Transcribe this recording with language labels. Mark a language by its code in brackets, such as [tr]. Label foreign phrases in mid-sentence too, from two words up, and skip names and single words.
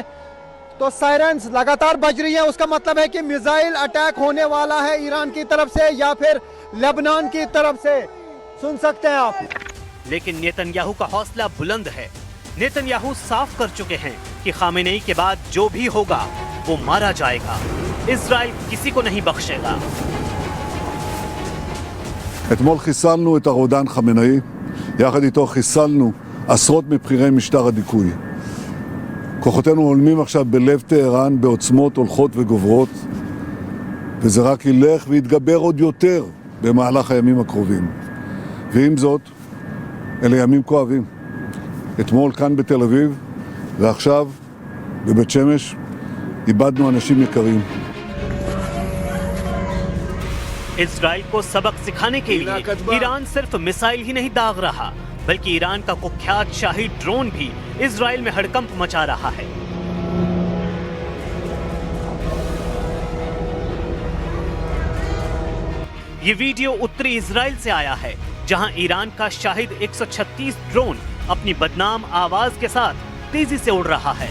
[hi] तो सायरन्स लगातार बज रही है, उसका मतलब है कि [en] missile attack [hi] होने वाला है ईरान की तरफ से या फिर लेबनान की तरफ से। सुन सकते हैं आप। लेकिन नेतन्याहू का हौसला बुलंद है। नेतन्याहू साफ कर चुके हैं कि खामेनेई के बाद जो भी होगा वो मारा जाएगा। इजराइल किसी को नहीं बख्शेगा। [he] אתמול חיסלנו את הרודן חמינאי, יחד איתו חיסלנו עשרות מבכירי משטר הדיכוי. כוחותינו עולמים עכשיו בלב טהרן בעוצמות הולכות וגוברות, וזה רק ילך ויתגבר עוד יותר במהלך הימים הקרובים. ועם זאת, אלה ימים כואבים. אתמול כאן בתל אביב, ועכשיו בבית שמש, איבדנו אנשים יקרים. [hi] इजराइल को सबक सिखाने के लिए ईरान सिर्फ मिसाइल ही नहीं दाग रहा, बल्कि ईरान का कुख्यात शाही ड्रोन भी इजराइल में हड़कंप मचा रहा है। ये वीडियो उत्तरी इजराइल से आया है, जहां ईरान का शाहिद 136 ड्रोन अपनी बदनाम आवाज के साथ तेजी से उड़ रहा है।